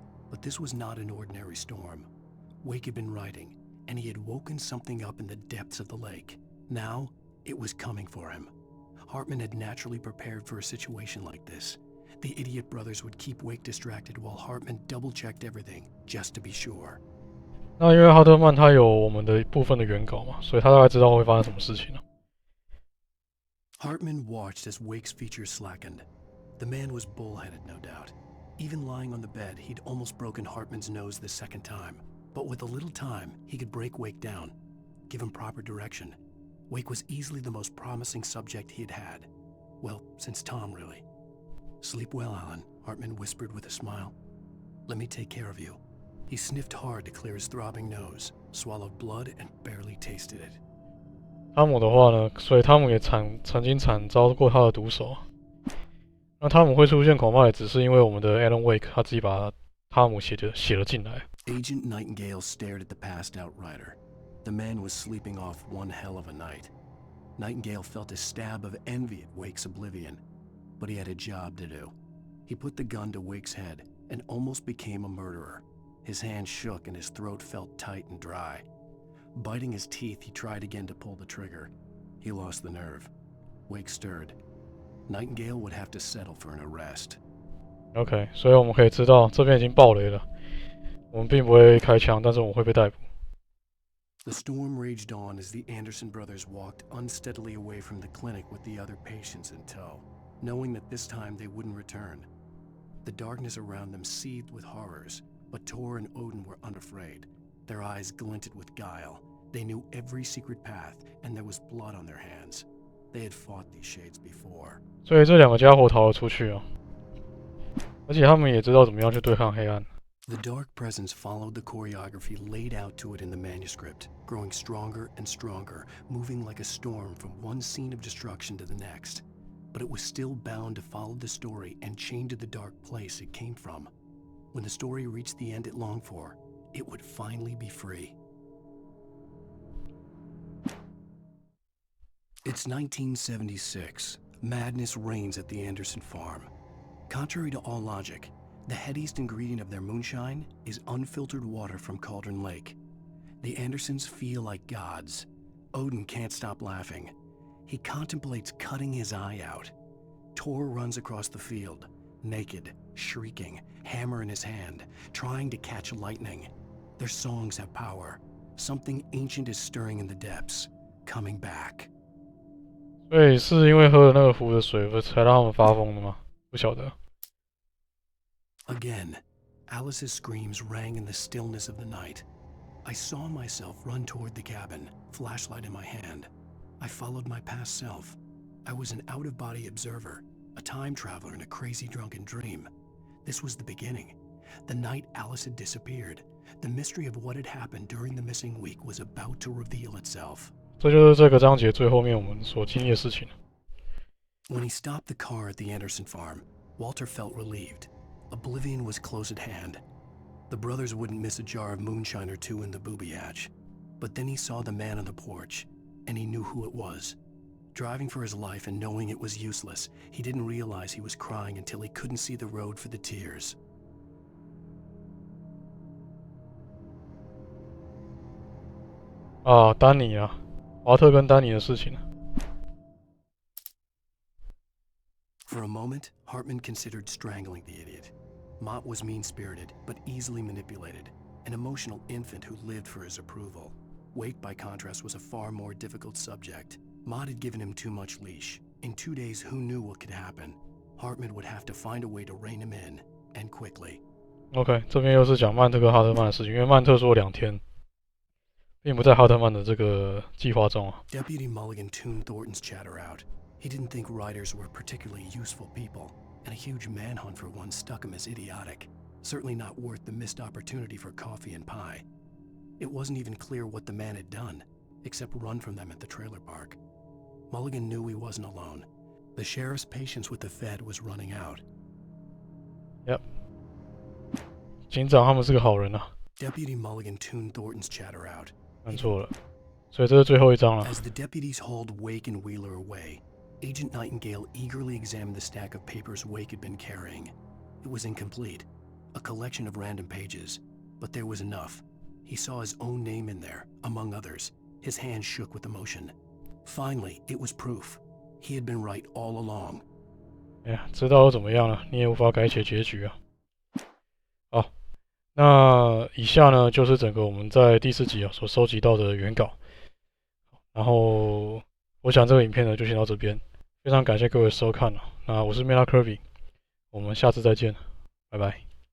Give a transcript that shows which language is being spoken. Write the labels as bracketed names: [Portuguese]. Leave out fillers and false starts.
[English] But this was not an ordinary storm. Wake had been riding, and he had woken something up in the depths of the lake. Now, it was coming for him. Hartman had naturally prepared for a situation like this. The idiot brothers would keep Wake distracted while Hartman double-checked everything, just to be sure. [Chinese] 那因为哈特曼他有我们的部分的原稿嘛，所以他大概知道会发生什么事情了。 [English] Hartman watched as Wake's features slackened. The man was bullheaded, no doubt. Even lying on the bed, he'd almost broken Hartman's nose the second time. But with a little time, he could break Wake down, give him proper direction. Wake was easily the most promising subject he had had. Well, since Tom, really. Sleep well, Alan, Hartman whispered with a smile. Let me take care of you. He sniffed hard to clear his throbbing nose, swallowed blood, and barely tasted it. [Chinese] 汤姆的话呢，所以汤姆也曾经惨遭过他的毒手。那汤姆会出现，恐怕也只是因为我们的 Alan Wake 他自己把汤姆写了进来。 [English] Agent Nightingale stared at the passed-out rider. The man was sleeping off one hell of a night. Nightingale felt a stab of envy at Wake's oblivion, but he had a job to do. He put the gun to Wake's head and almost became a murderer. His hand shook and his throat felt tight and dry. Biting his teeth, he tried again to pull the trigger. He lost the nerve. Wake stirred. Nightingale would have to settle for an arrest. [Chinese] OK， 所以我们可以知道这边已经爆雷了。我们并不会开枪，但是我们会被逮捕。 [English] The storm raged on as the Anderson brothers walked unsteadily away from the clinic with the other patients in tow, knowing that this time they wouldn't return. The darkness around them seethed with horrors, But Tor and Odin were unafraid. Their eyes glinted with guile. They knew every secret path, and there was blood on their hands. They had fought these shades before. [Chinese] 所以这两个家伙逃了出去哦，而且他们也知道怎么样去对抗黑暗。 [English] The dark presence followed the choreography laid out to it in the manuscript, growing stronger and stronger, moving like a storm from one scene of destruction to the next. But it was still bound to follow the story and chained to the dark place it came from. When the story reached the end it longed for, it would finally be free. It's 1976. Madness reigns at the Anderson farm. Contrary to all logic, the headiest ingredient of their moonshine is unfiltered water from Cauldron Lake. The Andersons feel like gods. Odin can't stop laughing. He contemplates cutting his eye out. Tor runs across the field, naked, shrieking, hammer in his hand, trying to catch lightning. Their songs have power. Something ancient is stirring in the depths, coming back. [Chinese] 所以是因为喝了那个湖的水才让他们发疯的吗？不晓得。 [English] Again, Alice's screams rang in the stillness of the night. I saw myself run toward the cabin, flashlight in my hand. I followed my past self. I was an out-of-body observer, a time traveler in a crazy drunken dream. This was the beginning. The night Alice had disappeared. The mystery of what had happened during the missing week was about to reveal itself. [Chinese] 这就是这个章节最后面我们所经历的事情。 [English] When he stopped the car at the Anderson farm, Walter felt relieved. Oblivion was close at hand. The brothers wouldn't miss a jar of moonshine or two in the booby hatch. But then he saw the man on the porch, and he knew who it was. Driving for his life and knowing it was useless, he didn't realize he was crying until he couldn't see the road for the tears. [Chinese] 啊，丹尼啊，华特跟丹尼的事情。 [English] For a moment, Hartman considered strangling the idiot. Mott was mean-spirited, but easily manipulated, an emotional infant who lived for his approval. Wake, by contrast, was a far more difficult subject. Mott had given him too much leash. In 2 days, who knew what could happen? Hartman would have to find a way to rein him in, and quickly. [Chinese] OK， 这边又是讲曼特跟哈特曼的事情，因为曼特说2天，并不在哈特曼的这个计划中啊。 [English] Deputy Mulligan tuned Thornton's chatter out. He didn't think writers were particularly useful people, and a huge manhunt for one struck him as idiotic. Certainly not worth the missed opportunity for coffee and pie. It wasn't even clear what the man had done, except run from them at the trailer park. Mulligan knew he wasn't alone. The sheriff's patience with the Fed was running out. [Chinese] Yep. 警长他们是个好人啊。 [English] Deputy Mulligan tuned Thornton's chatter out. [Chinese] 看错了，所以这是最后一章了。 [English] As the deputies hauled Wake and Wheeler away, Agent Nightingale eagerly examined the stack of papers Wake had been carrying. It was incomplete, a collection of random pages, but there was enough. He saw his own name in there, among others. His hand shook with emotion. Finally, it was proof. He had been right all along. [Chinese] 哎呀，知道又怎么样了？你也无法改写结局啊。好，那以下呢就是整个我们在第4集啊所收集到的原稿。然后我想这个影片呢就先到这边，非常感谢各位收看了。那我是 Mela Kirby，我们下次再见，拜拜。